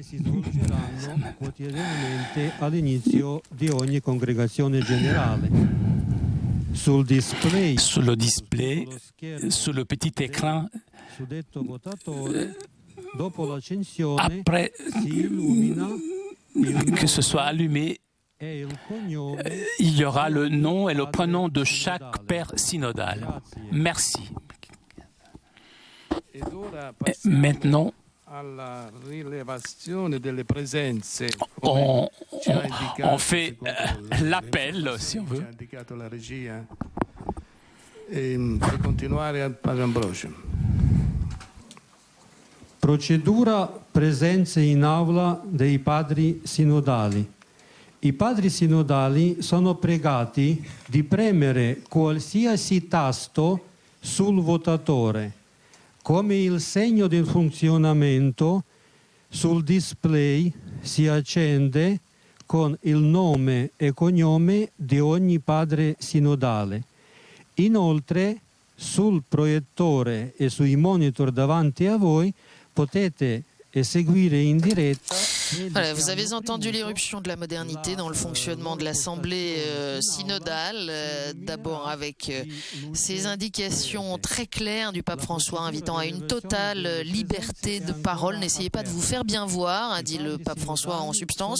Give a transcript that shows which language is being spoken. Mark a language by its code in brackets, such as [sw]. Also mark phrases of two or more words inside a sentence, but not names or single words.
[fr] Sur le display, sur le petit écran, après que ce soit allumé, il y aura le nom et le prénom de chaque père synodal. Merci. Et maintenant, on fait l'appel, si on veut. [it] Procedura presenze in aula dei padri sinodali. I padri sinodali sono pregati di premere qualsiasi tasto sul votatore, come il segno del funzionamento sul display si accende con il nome e cognome di ogni padre sinodale. Inoltre, sul proiettore e sui monitor davanti a voi potete eseguire in diretta [fr] Voilà, vous avez entendu l'éruption de la modernité dans le fonctionnement de l'Assemblée synodale, d'abord avec ces indications très claires du pape François invitant à une totale liberté de parole. N'essayez pas de vous faire bien voir, a dit le pape François en substance.